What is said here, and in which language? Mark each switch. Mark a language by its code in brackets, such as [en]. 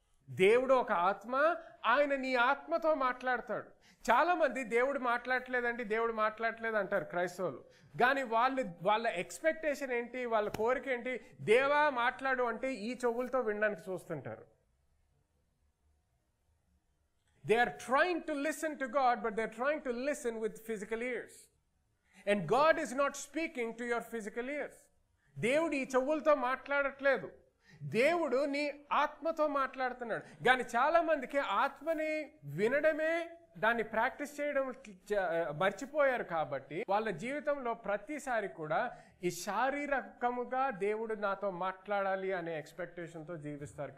[te] దేవుడు ఒక ఆత్మ, ఆయన నీ ఆత్మతో మాట్లాడతాడు. చాలామంది దేవుడు మాట్లాడట్లేదు అంటారు క్రైస్తవులు. కానీ వాళ్ళ ఎక్స్పెక్టేషన్ ఏంటి, వాళ్ళ కోరిక ఏంటి? దేవా మాట్లాడు అంటే ఈ చెవులతో వినడానికి చూస్తుంటారు. [en] They are trying to listen to God, but they're trying to listen with physical ears. And God is not speaking to your physical ears. [te] దేవుడు ఈ చెవులతో మాట్లాడట్లేదు, దేవుడు నీ ఆత్మతో మాట్లాడుతున్నాడు. కానీ చాలా మందికి ఆత్మని వినడమే, దాన్ని ప్రాక్టీస్ చేయడం మర్చిపోయారు. కాబట్టి వాళ్ళ జీవితంలో ప్రతిసారి కూడా ఈ శారీరకముగా దేవుడు నాతో మాట్లాడాలి అనే ఎక్స్పెక్టేషన్తో జీవిస్తారు.